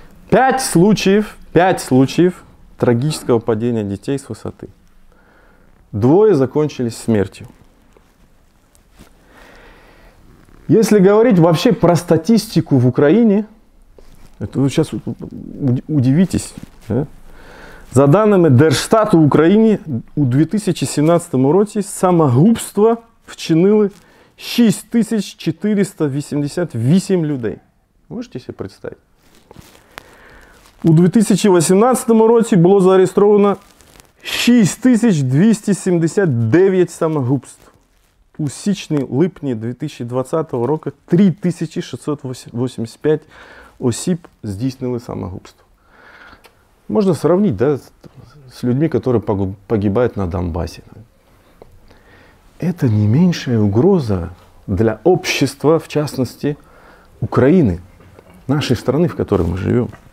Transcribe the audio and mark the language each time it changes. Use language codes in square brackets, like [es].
[ru] 5 случаев трагического падения детей с высоты. 2 закончились смертью. Если говорить вообще про статистику в Украине, это вы сейчас удивитесь, да? [uk] За даними Держстату в Україні у 2017 році самогубство вчинили 6488 людей. Можете себе представити? У 2018 році було зареєстровано 6279 самогубств. У січні-липні 2020 року 3685 осіб здійснили самогубство. [ru] Можно сравнить, да, с людьми, которые погибают на Донбассе. Это не меньшая угроза для общества, в частности, Украины, нашей страны, в которой мы живем.